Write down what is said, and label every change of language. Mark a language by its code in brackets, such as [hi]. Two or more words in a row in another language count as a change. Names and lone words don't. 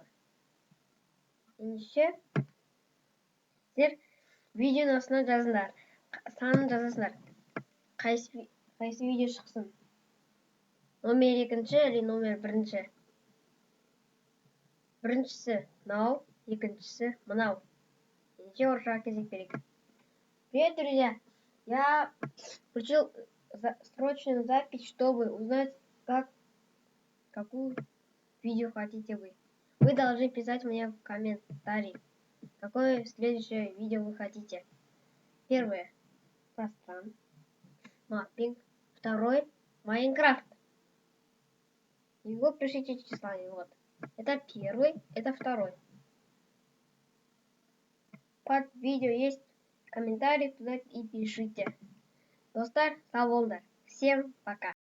[kk] Ендеше сіздер видеоның астына жазыңдар. Санын жазасыңдар. Қайсы видео шықсын? Номер екінші или номер бірінші? Біріншісі мынау, екіншісі мынау. Ендеше орысшаға кезек берейік. [ru] Привет, друзья! Я включил срочную запись, чтобы узнать, какую видео хотите вы. Вы должны писать мне в комментарии, какое следующее видео вы хотите. Первое — пространство, маппинг. Второй — Майнкрафт. И вы пишите числами. Вот. Это первый, это второй. Под видео есть комментарий, туда и пишите. [kk] Достар, сау болыңдар. [ru] Всем пока.